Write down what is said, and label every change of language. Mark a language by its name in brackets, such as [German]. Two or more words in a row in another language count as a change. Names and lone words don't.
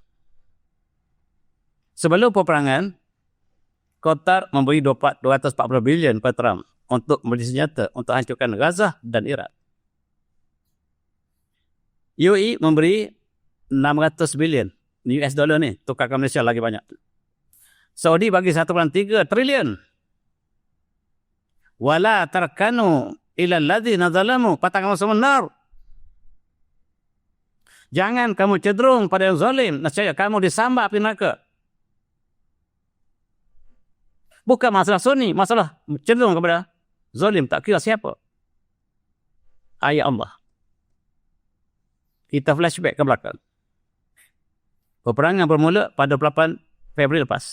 [Malay] Sebelum peperangan, Qatar memberi 240 bilion kepada Trump untuk membeli senjata untuk hancurkan Gaza dan Iraq. UAE memberi 600 bilion [English] US dollar [Malay] ni, tukarkan Malaysia lagi banyak. Saudi bagi 1.3 trilion. [Arabic] Wala tarkanu ila alladzina zalamu fataqamu nar. [Malay] Jangan kamu cenderung pada yang zalim, nescaya kamu disambar api neraka. Bukan masalah Sunni, masalah cenderung kepada zalim, tak kira siapa. Ayat Allah. Kita flashback ke belakang. Peperangan bermula pada 8 Februari lepas.